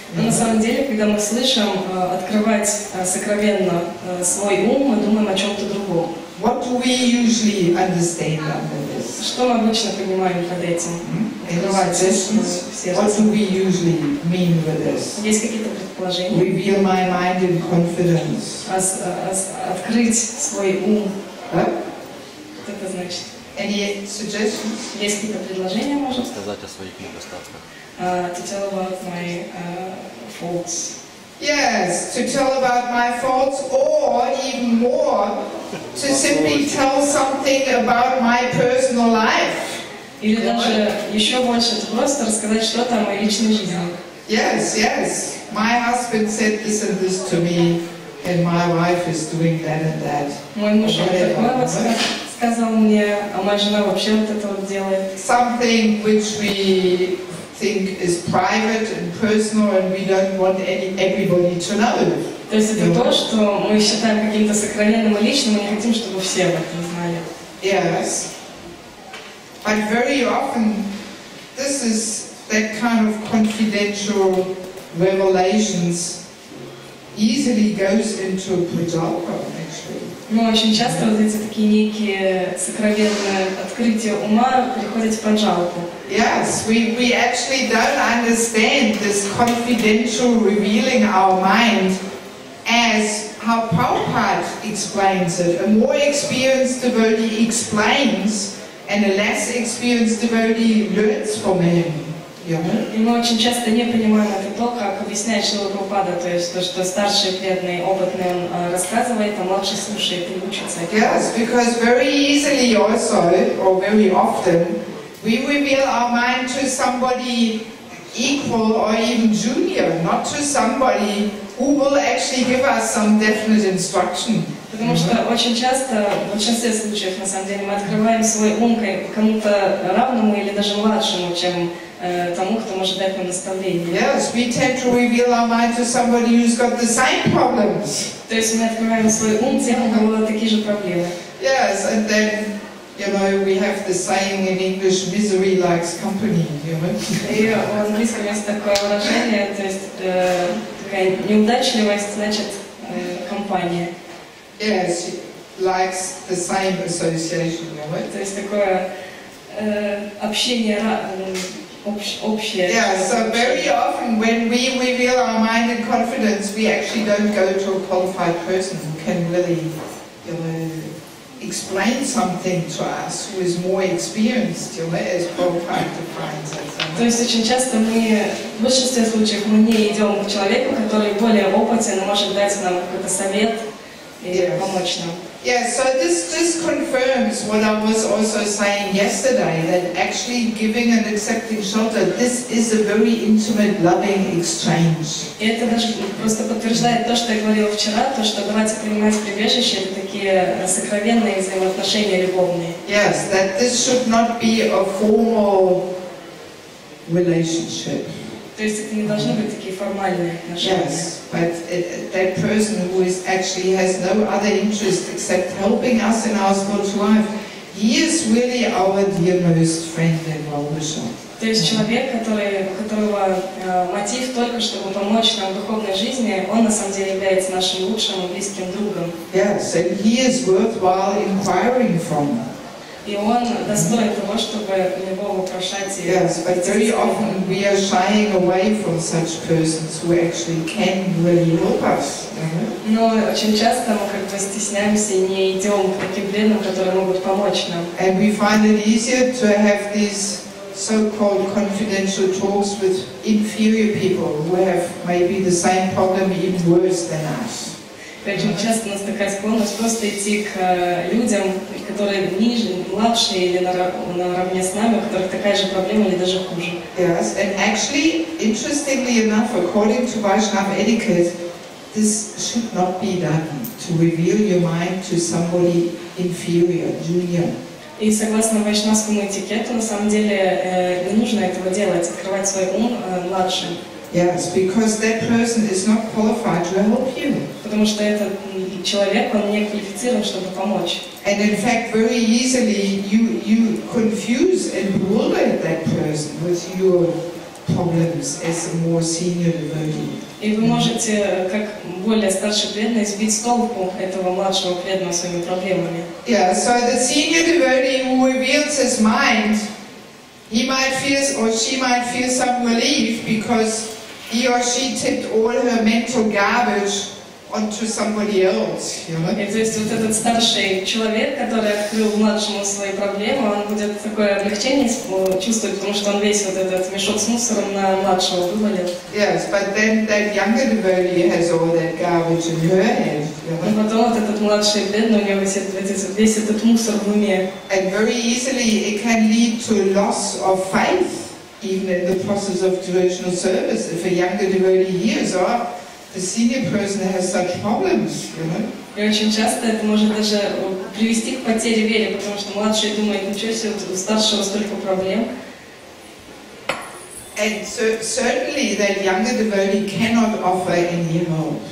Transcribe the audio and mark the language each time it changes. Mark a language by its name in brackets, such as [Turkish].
[Russian] Но на самом деле, когда мы слышим открывать сокровенно свой ум, мы думаем о чем-то другом. [English] What do we usually understand under this? [Russian] Что мы обычно понимаем под этим? [English] What do we usually mean with this? [Russian] Есть какие-то предположения? [English] Reveal my mind in confidence. [Russian] Открыть свой ум. Huh? Что это значит? [English] Any suggestions? [Russian] Есть какие-то предложения, может? Сказать о своих недостатках. [English] To tell about my faults. Yes, to tell about my faults, or even more, to simply tell something about my personal life. [Russian] Или даже еще больше, это просто рассказать что-то о моей личной жизни. [English] Yes, yes. My husband said this and this to me, and my wife is doing that and that. [Russian] Мой муж такое вот сказал мне, а моя жена вообще вот это вот делает. [English] Something which we think is private and personal, and we don't want everybody to know. [Russian] То есть это то, что мы считаем каким-то сокровенным и личным, мы не хотим, чтобы все об этом знали. [English] Yes. But very often, this is that kind of confidential revelations easily goes into a prajalpa, actually. [Russian] Но очень часто вот эти такие некие сокровенные открытия ума переходят в праджалпу. [English] Yes, we actually don't understand this confidential revealing our mind as how Prabhupada explains it. A more experienced devotee explains, and a less experienced devotee learns from him. [Russian] И мы очень часто не понимаем это то, как объясняет Шрила Прабхупада, то есть то, что старший преданный, опытный, он рассказывает, а младший слушает и учится. [English] Yes, because very easily also, or very often, we reveal our mind to somebody equal or even junior, not to somebody who will actually give us some definite instruction. [Russian] Потому что очень часто, в большинстве случаев, на самом деле, мы открываем свой ум кому-то равному или даже младшему, чем тому, кто может дать нам наставление. [English] Yes, we tend to reveal our mind to somebody who's got the same problems. [Russian] То есть мы открываем свой ум тем, у кого такие же проблемы. [English] Yes, and then, we have the saying in English, misery likes company, [Russian] И в английском есть такое выражение, то есть такая неудачливость, значит, компания. [English] Yes, likes the same association, [Russian] То есть такое общение общее. [English] Yeah, so very often when we reveal our mind in confidence, we actually don't go to a qualified person who can really, explain something to us who is more experienced, as Prabhupada defines it. [Russian] То есть очень часто мы, в большинстве случаев, мы не идем к человеку, который более опытен, может дать нам какой-то совет и помочь нам. [English] Yeah, so this confirms what I was also saying yesterday, that actually giving and accepting shelter, this is a very intimate, loving exchange. [Russian] И это даже просто подтверждает то, что я говорила вчера, то, что давать и принимать прибежище, это такие сокровенные взаимоотношения любовные. [English] Yes, that this should not be a formal relationship. [Russian] То есть это не должны быть такие формальные отношения. [English] Yes, but that person who is actually has no other interest except helping us in our spiritual life, he is really our dearest friend and well-wisher. [Russian] То есть человек, у которого мотив только чтобы помочь нам в духовной жизни, он на самом деле является нашим лучшим и близким другом. [English] Yes, and he is worthwhile inquiring from. [Russian] И он достоин того, чтобы у него вопрошать. [English] Yes, but very often we are shying away from such persons who actually can really help us. [Russian] Но очень часто мы как бы стесняемся и не идем к таким преданным, которые могут помочь нам. [English] And we find it easier to have these so-called confidential talks with inferior people who have maybe the same problem, even worse than us. [Russian] Очень часто у нас такая склонность просто идти к людям, которые ниже, младше или наравне с нами, у которых такая же проблема или даже хуже. [English] Yes, and actually, interestingly enough, according to Vaishnava etiquette, this should not be done, to reveal your mind to somebody inferior, junior. [Russian] И согласно вайшнавскому этикету, на самом деле, не нужно этого делать, открывать свой ум младшим. [English] Yes, because that person is not qualified to help you. [Russian] Потому что этот человек, он не квалифицирован, чтобы помочь. [English] And in fact, very easily you confuse and bewilder that person with your problems as a more senior devotee. [Russian] И вы можете, как более старший преданный, сбить с толку этого младшего преданного своими проблемами. [English] Yeah, so the senior devotee who reveals his mind, he might feel or she might feel some relief because he or she tipped all her mental garbage onto somebody else, you know? [Russian] И то есть вот этот старший человек, который открыл младшему свои проблемы, он будет такое облегчение чувствовать, потому что он весь вот этот мешок с мусором на младшего вывалил. [English] Yes, but then that younger devotee has all that garbage in her head, you know? [Russian] И потом вот этот младший преданный, у него весь этот мусор в уме. [English] And very easily it can lead to a loss of faith, even in the process of devotional service. If a younger devotee hears, oh, the senior person has such problems, you know. [Russian] И очень часто это может даже привести к потере веры, потому что младший думает, ничего себе, у старшего столько проблем. [English] And certainly that younger devotee cannot offer any help.